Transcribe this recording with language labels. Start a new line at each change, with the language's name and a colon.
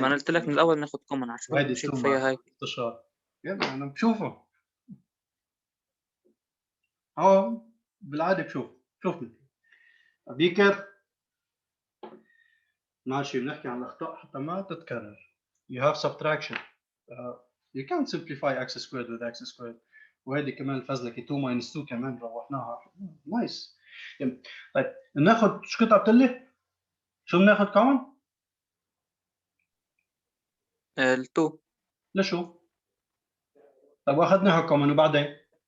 Arabic: ما انا قلت لك من الاول ناخذ common عشان هيدي مشيت التو فيها هاي. انتشار يلا انا بشوفهم هون بالعاده بشوف بيكر ماشي بنحكي عن الاخطاء حتى ما تتكرر.
English: You have subtraction. You can't simplify x squared with x squared.
Arabic: وهذه كمان الفزلكه 2 minus 2 كمان روحناها نايس. طيب ناخذ شو كنت قلت لي؟ شو بناخذ كمان؟ ال2 لشو؟ طيب واخذناها كمان وبعدين؟